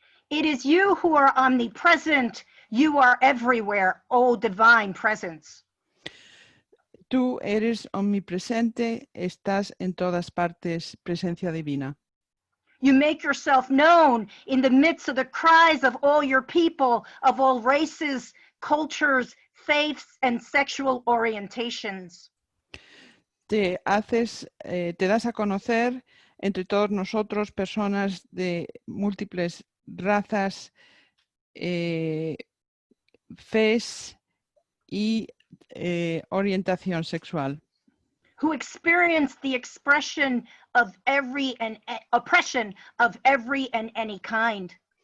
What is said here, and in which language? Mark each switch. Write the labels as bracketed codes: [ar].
[en] It is you who are omnipresent. You are everywhere, O divine presence. [es] Tú eres omnipresente, estás en todas partes, presencia divina. [en] You make yourself known in the midst of the cries of all your people, of all races, cultures, faiths, and sexual orientations. [es] Te das a conocer entre todos nosotros, personas de múltiples razas, fes y orientación sexual. [en] Who experience the expression of oppression of every and any kind.